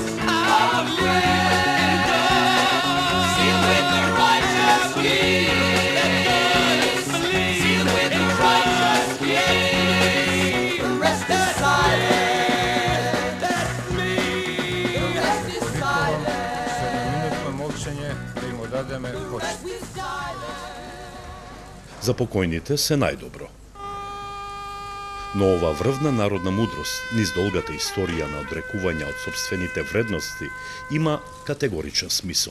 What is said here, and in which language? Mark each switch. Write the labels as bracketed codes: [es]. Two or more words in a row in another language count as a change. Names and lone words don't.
[en] I believe in God. Sealed with the righteous key. Sealed with the righteous key. The rest is silent. That's me. The rest is silent. [mk] 7-минутно молчање да им одадеме почит. За покојните се најдобро. Но ова врвна народна мудрост, низ долгата историја на одрекување од собствените вредности, има категоричен смисол.